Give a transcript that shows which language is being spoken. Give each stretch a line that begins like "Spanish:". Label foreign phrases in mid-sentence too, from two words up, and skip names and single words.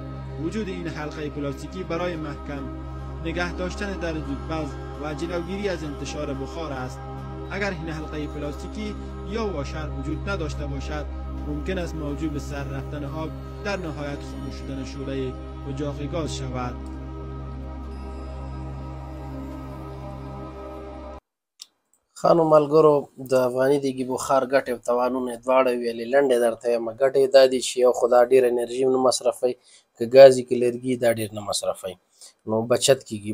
Persian: وجود این حلقه پلاستیکی برای محکم نگه داشتن در زودپز و جلوگیری از انتشار بخار است. اگر این حلقه پلاستیکی یا واشر وجود نداشته باشد ممکن است موجب به سر رفتن آب در نهایت خاموش شدن شعله اجاق گاز شود.
Pashto: خانو ملګرو د افغاني دیګي بخار ګټې او تاوانونه دواړه ویلې لنډې درته یم. ګټې دا دي چې یو خو دا ډېر انرژي نه مصرفوي، که ګاز یې که لرګي دا ډېر نه مصرفوي نو بچت کېږي.